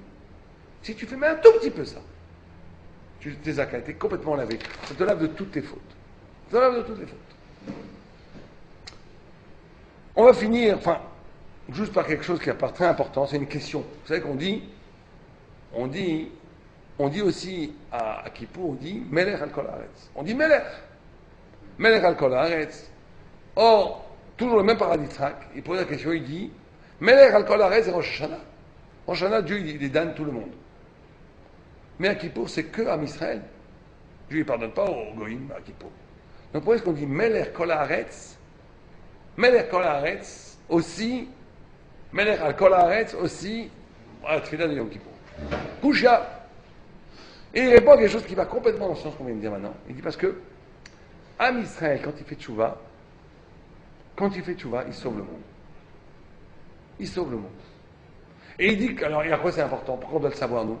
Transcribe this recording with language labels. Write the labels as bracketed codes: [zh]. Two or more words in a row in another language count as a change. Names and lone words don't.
[fr] Si tu fais même un tout petit peu ça, tes zakai, tu es complètement lavé. Ça te lave de toutes tes fautes. Ça te lave de toutes les fautes. On va finir, juste par quelque chose qui est très important, c'est une question. Vous savez qu'on dit aussi à Kippour, on dit [he] מלך על כל הארץ. [fr] On dit Melech. [he] מלך על כל הארץ. [fr] Or, toujours le même paradis il pose la question, il dit [he] מלך על כל הארץ [fr] et Rosh Hashanah. Rosh Hashanah, Dieu, il donne tout le monde. Mais à Kippour, c'est que à Israël. Dieu ne pardonne pas aux Goïm à Kippour. Donc pourquoi est-ce qu'on dit [he] מלך כל הארץ? מלך כל הארץ [fr] aussi, [he] מלך על כל הארץ [fr] aussi, la tefila de Yom Kippour. Kusha. Et il répond à quelque chose qui va complètement dans le sens qu'on vient de dire maintenant. Il dit parce que Am Israël, quand il fait tchouva, il sauve le monde. Il sauve le monde. Et il dit que, alors, et à quoi c'est important? Pourquoi on doit le savoir, nous?